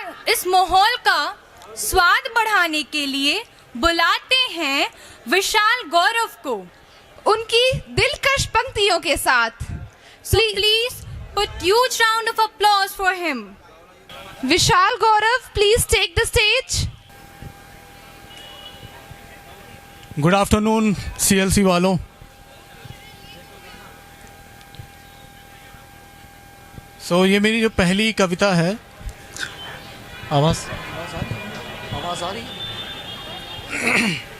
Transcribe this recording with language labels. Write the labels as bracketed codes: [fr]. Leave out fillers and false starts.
[hi] इस माहौल का स्वाद बढ़ाने के लिए बुलाते हैं विशाल गौरव को उनकी दिलकश पंक्तियों के साथ। [en] So please put huge round of applause for him. Vishal Gaurav, please take the stage. Good afternoon CLC वालों। [hi] सो ये मेरी जो पहली कविता है, आवाज़ आ रही।